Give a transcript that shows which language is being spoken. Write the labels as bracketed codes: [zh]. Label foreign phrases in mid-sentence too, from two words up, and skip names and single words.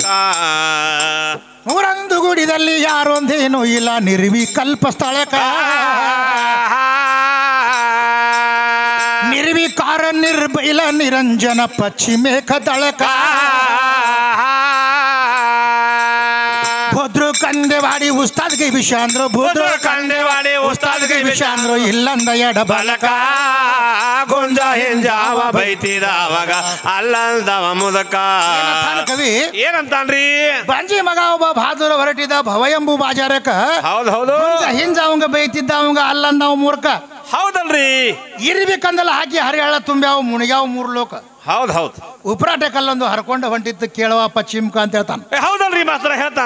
[kn] ಮೂರಂದು ಗುಡಿದಲ್ಲಿ ಯಾರೊಂದೇನು ಇಲ್ಲ ನಿರ್ವಿಕಲ್ಪ ಸ್ಥಳಕ ನಿರ್ವಿಕಾರ ನಿರ್ಬೈಲ ನಿರಂಜನ ಪಶ್ಚಿಮೇಕ ದಳಕ ಭದ್ರ ಕಂದೆವಾಡಿ ಉಸ್ತಾದ್ಗೆ ವಿಷಾಂದ್ರು ಭದ್ರ ಕಂದೆವಾಡಿ ಉಸ್ತಾದ್ಗೆ ವಿಷಾಂದ್ರು ಇಲ್ಲಂದ ಎಡ ಬಲಕ ಗುಂಜ ಹಿಂಜಾವ ಬೈತಿದವಾಗ ಅಲ್ಲಂದವ ಮುದಕ ಕವಿ ಏನಂತಾನ್ರಿ ಬಂಜಿ ಮಗ ಒಬ್ಬ ಬಹಾದೂರ ಹೊರಟಿದ ಭವಯಂಬು ಬಾಜಾರಕ ಹೌದು ಹೌದು ಹಿಂಜ ಅವಂಗ ಬೈತಿದ್ದ ಅವಂಗ ಅಲ್ಲಂದವ ಮೂರ್ಖ ಹೌದಲ್ರಿ ಇರ್ಬೇಕಂದಲ್ಲ ಹಾಕಿ ಹರಿಹಳ್ಳ ತುಂಬ್ಯಾವ ಮುಣಿಗ್ಯಾವ 3 ಲೋಕ ಹೌದ್ ಹೌದ್ ಉಪ್ರಾಟೆ ಕಲ್ಲೊಂದು ಹರ್ಕೊಂಡು ಹೊಂಟಿತ್ತು ಕೇಳುವ ಪಶ್ಚಿಮಕ ಅಂತ ಹೇಳ್ತಾನ. ಹೌದಲ್ರಿ ಮಾಸ್ತರ ಹೇಳ್ತಾನ.